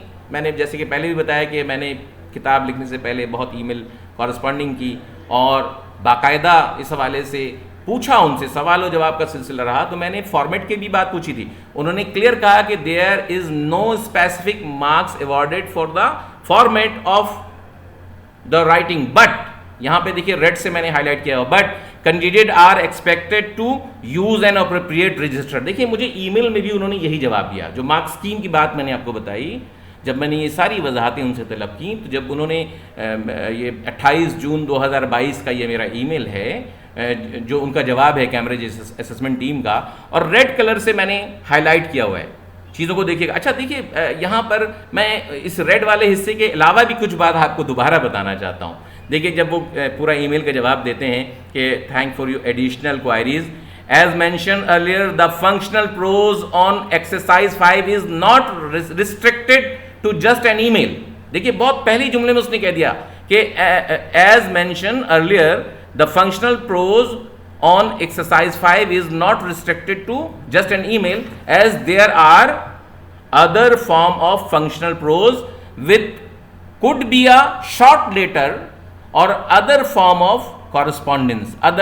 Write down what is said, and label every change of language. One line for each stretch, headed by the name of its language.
Urdu: میں نے جیسے کہ پہلے بھی بتایا کہ میں نے کتاب لکھنے سے پہلے بہت ای میل کورسپونڈنگ کی اور باقاعدہ اس حوالے سے پوچھا، ان سے سوال و جواب کا سلسلہ رہا، تو میں نے فارمیٹ کی بھی بات پوچھی تھی، انہوں نے کلیئر کہا کہ
English: there is no specific marks awarded for the format of the writing,
Urdu: but یہاں پہ دیکھیے ریڈ سے میں نے ہائی لائٹ کیا ہوا، but
English: candidate are expected to use an appropriate register.
Urdu: دیکھیے مجھے ای میل میں بھی انہوں نے یہی جواب دیا. جو مارک اسکیم کی بات میں نے آپ کو بتائی, جب میں نے یہ ساری وضاحتیں ان سے طلب کی, تو جب انہوں نے یہ 28 جون 2022 کا یہ میرا ای میل ہے جو ان کا جواب ہے کیمبرج اسسمنٹ ٹیم کا, اور ریڈ کلر سے میں نے ہائی لائٹ کیا ہوا ہے, چیزوں کو دیکھیے گا. اچھا دیکھیے یہاں پر میں اس ریڈ والے حصے کے علاوہ بھی کچھ بات آپ کو دوبارہ بتانا چاہتا ہوں. دیکھیے جب وہ پورا ای میل کا جواب دیتے ہیں کہ
English: Thank for your additional queries, as mention earlier the functional prose on exercise 5 is not restricted to just an email.
Urdu: دیکھیے بہت پہلی جملے میں اس نے کہہ دیا کہ
English: As mention earlier the functional prose on exercise 5 is not restricted to just an email, as there are other form of functional prose with could be a short letter or other form of correspondence.